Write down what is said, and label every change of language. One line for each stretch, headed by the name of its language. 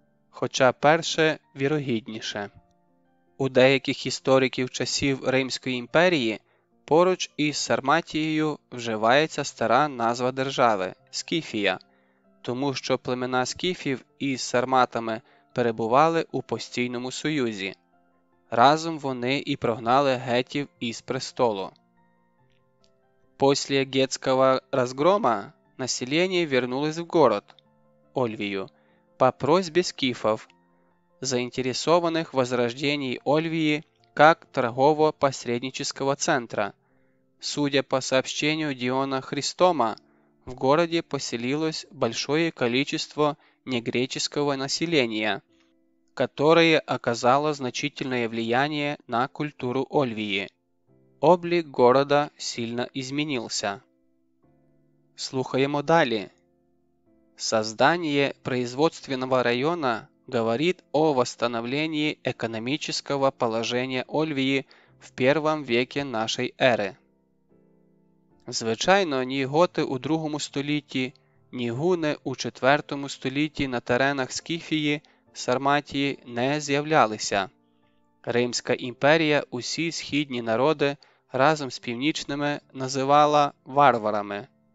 Ukrainian: Хоча перше вірогідніше. У деяких істориків часів Римської імперії поруч із Сарматією вживається стара назва держави – Скіфія, тому що племена скіфів із сарматами перебували у постійному союзі. Разом вони і прогнали гетів із престолу.
Russian: После гетского разгрома население вернулось в город, Ольвию, по просьбе скифов, заинтересованных в возрождении Ольвии как торгово-посреднического центра. Судя по сообщению Диона Христома, в городе поселилось большое количество негреческого населения, которое оказало значительное влияние на культуру Ольвии. Облик города сильно изменился.
Ukrainian: Слухаємо далі.
Russian: Создание производственного района говорит о восстановлении экономического положения Ольвии в первом веке нашей ери.
Ukrainian: Звичайно, ні готи у II столітті, ні гуни у IV столітті на теренах Скіфії, Сарматії не з'являлися. Римська імперія усі східні народи разом з північними називала варварами.